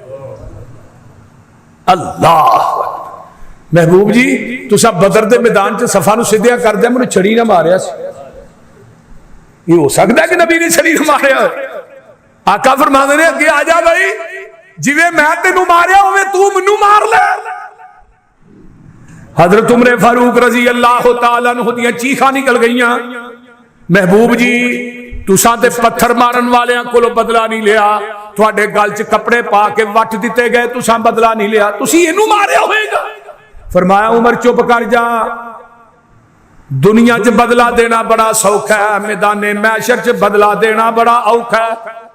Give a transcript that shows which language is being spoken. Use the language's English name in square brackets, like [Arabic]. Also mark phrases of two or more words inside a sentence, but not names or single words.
[Punjabi] ਅੱਲਾਹ ਮਹਿਬੂਬ ਜੀ ਤੁਸਾ ਬਦਰ ਦੇ ਮੈਦਾਨ ਚ ਸਫ਼ਾ ਨੂੰ ਸਿੱਧਿਆ ਕਰ ਦਿਆ ਮੈਨੂੰ ਛੜੀ ਨਾ ਮਾਰਿਆ ਸੀ। ਯੇ ਹੋ ਸਕਤਾ ਕਿ ਨਬੀ ਨੇ ਛੜੀ ਨਾ ਮਾਰਿਆ? ਆਕਾ ਫ਼ਰਮਾਂਦੇ ਨੇ ਅੱਗੇ ਆ ਜਾ ਭਾਈ ਜਿਵੇਂ ਮੈਂ ਤੈਨੂੰ ਮਾਰਿਆ ਉਵੇਂ ਤੂੰ ਮੈਨੂੰ ਮਾਰ ਲੈ। ਹਜ਼ਰਤ ਉਮਰ ਫ਼ਾਰੂਕ [Arabic] رضي الله تعالى عنه [Punjabi] ਦੀਆਂ ਚੀਖਾਂ ਨਿਕਲ ਗਈਆਂ। ਮਹਿਬੂਬ ਜੀ ਤੁਸਾਂ ਤੇ ਪੱਥਰ ਮਾਰਨ ਵਾਲਿਆਂ ਕੋਲੋਂ ਬਦਲਾ ਨਹੀਂ ਲਿਆ, ਤੁਹਾਡੇ ਗਲ ਚ ਕਪੜੇ ਪਾ ਕੇ ਵੱਟ ਦਿੱਤੇ ਗਏ, ਤੁਸਾਂ ਬਦਲਾ ਨਹੀਂ ਲਿਆ, ਤੁਸੀਂ ਇਹਨੂੰ ਮਾਰਿਆ ਹੋਏਗਾ। ਫ਼ਰਮਾਇਆ ਉਮਰ ਚੁੱਪ ਕਰ ਜਾ, ਦੁਨੀਆ ਚ ਬਦਲਾ ਦੇਣਾ ਬੜਾ ਸੌਖਾ ਹੈ, ਮੈਦਾਨੇ ਮਹਿਸ਼ਰ ਚ ਬਦਲਾ ਦੇਣਾ ਬੜਾ ਔਖਾ ਹੈ।